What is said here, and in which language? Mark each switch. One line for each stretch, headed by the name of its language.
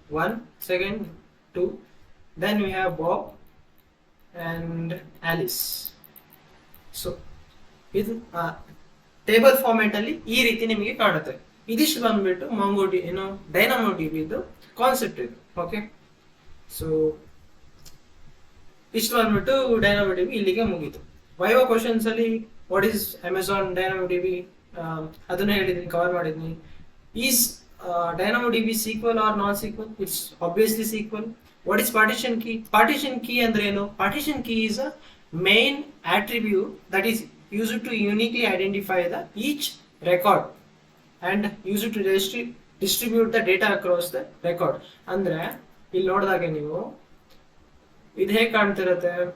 English: 1, second 2, then we have Bob and Alice.
Kannada: So ಇದು table format ಅಲ್ಲಿ ಈ ರೀತಿ ನಿಮಗೆ ಕಾಣುತ್ತೆ. ಇದಿಷ್ಟು ಬಂದ್ಬಿಟ್ಟು ಡೈನಾಮೋ ಡಿಬಿದು ಕಾನ್ಸೆಪ್ಟ್ ಇದು. ಓಕೆ, ಸೊ ಇಷ್ಟು ಬಂದ್ಬಿಟ್ಟು ಡೈನಾಮೋ ಡಿಬಿ ಇಲ್ಲಿಗೆ ಮುಗೀತು. ವೈವಾ ಕ್ವಶನ್ಸ್ ಅಲ್ಲಿ
English: what is Amazon Dynamo DB
Kannada: ಅದನ್ನ ಹೇಳಿದೀನಿ, ಕವರ್ ಮಾಡಿದೀನಿ.
English: Is Dynamo DB SQL or non SQL? It's obviously SQL. What is partition key?
Kannada: Partition key ಅಂದ್ರೆ ಏನು?
English: Partition key is a main attribute that is used to uniquely identify the each record and use it to distribute the data across the record.
Kannada: ಅಂದ್ರೆ ಇಲ್ಲಿ ನೋಡಿದಾಗೆ ನೀವು ಇದು ಹೇಗೆ ಕಾಣ್ತಿರತ್ತೆ?